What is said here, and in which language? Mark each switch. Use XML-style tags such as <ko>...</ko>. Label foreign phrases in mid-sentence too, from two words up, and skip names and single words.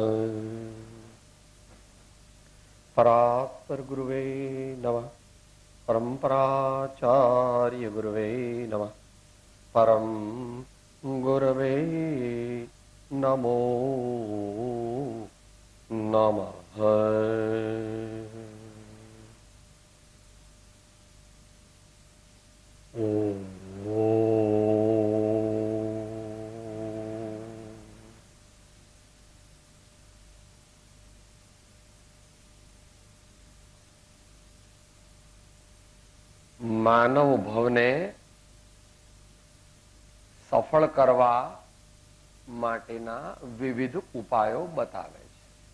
<sa>परात्पर गुरुवे नमः, परम्पराचार्य गुरुवे नमः, परम गुरवे नमो नमः। ओम।</sa> <gu>માનવ ભવને સફળ કરવા માટેના વિવિધ ઉપાયો બતાવે છે.</gu>